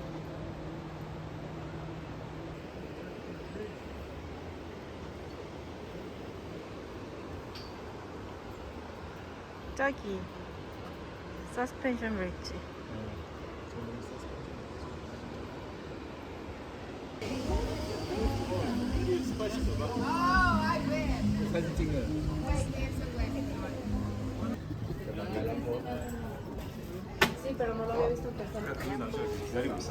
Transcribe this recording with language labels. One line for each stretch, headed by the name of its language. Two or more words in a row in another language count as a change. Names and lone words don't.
Korean: 저기
English: suspension bridge.
Korean: 사진 찍는.
Spanish: Sí, pero no lo había visto en persona.
Korean: 그게 나서 기다리고 있어.